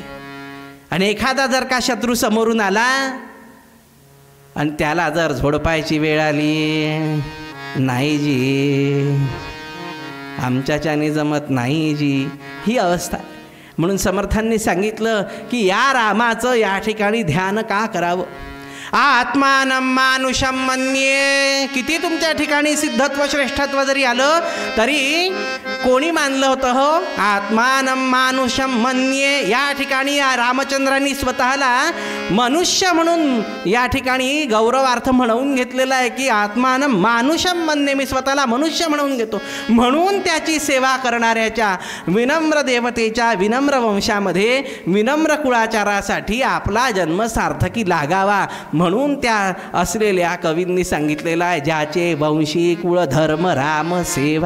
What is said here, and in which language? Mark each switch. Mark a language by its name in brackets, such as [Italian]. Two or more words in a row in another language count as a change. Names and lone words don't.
[Marathi] आणि एखादा जर का शत्रू समोरून आला आणि त्याला जर झोडपायची वेळ आली, नाही जी आमच्याच्याने जमत नाही जी, ही अवस्था. म्हणून समर्थांनी सांगितलं की या रामाचं या ठिकाणी ध्यान का करावं? [Sanskrit] आत्मानं मानुषं मन्ये. [Marathi] किती तुमच्या ठिकाणी सिद्धत्व श्रेष्ठत्व जरी आलं तरी कोणी मानलं होतं हो? [Sanskrit] आत्मानं मानुषं मन्ये. [Marathi] या ठिकाणी या रामचंद्रांनी स्वतःला मनुष्य म्हणून या ठिकाणी गौरवार्थ म्हणवून घेतलेला आहे की [Sanskrit] आत्मानं मानुषं मन्ये, [Marathi] मी स्वतःला मनुष्य म्हणून घेतो. म्हणून त्याची सेवा करणाऱ्याच्या विनम्र देवतेच्या विनम्र वंशामध्ये विनम्र कुळाचारासाठी आपला जन्म सार्थकी लागावा म्हणून त्या असलेल्या कवींनी सांगितलेलं आहे, ज्याचे वंशी कुळ धर्म राम सेवा.